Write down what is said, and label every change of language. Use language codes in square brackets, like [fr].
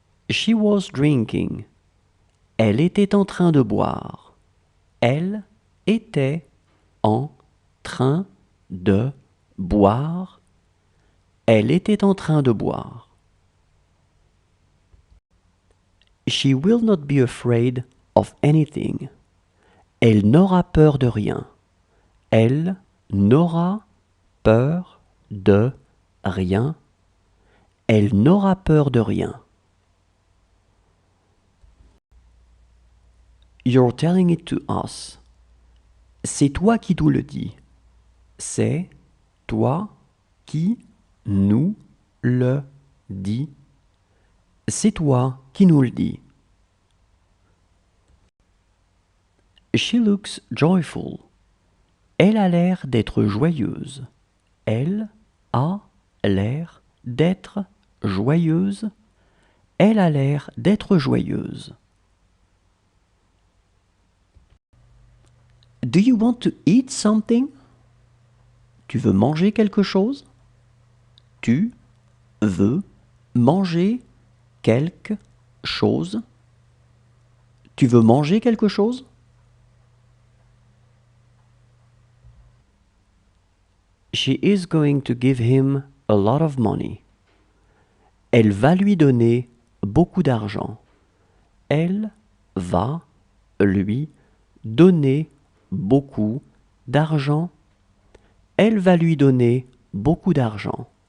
[en] She was drinking. [fr] Elle était en train de boire. Elle était en train de boire. Elle était en train de boire. [en] She will not be afraid of anything. [fr] Elle n'aura peur de rien. Elle n'aura peur de rien. Elle n'aura peur de rien. [en] You're telling it to us. [fr] C'est toi qui nous le dis. C'est toi qui nous le dis. C'est toi qui nous le dis. [en] She looks joyful. [fr] Elle a l'air d'être joyeuse. Elle a l'air d'être joyeuse. Elle a l'air d'être joyeuse. [en] Do you want to eat something? [fr] Tu veux manger quelque chose? Tu veux manger quelque chose? Tu veux manger quelque chose? [en] She is going to give him a lot of money. [fr] Elle va lui donner beaucoup d'argent. Elle va lui donner beaucoup d'argent. Elle va lui donner beaucoup d'argent.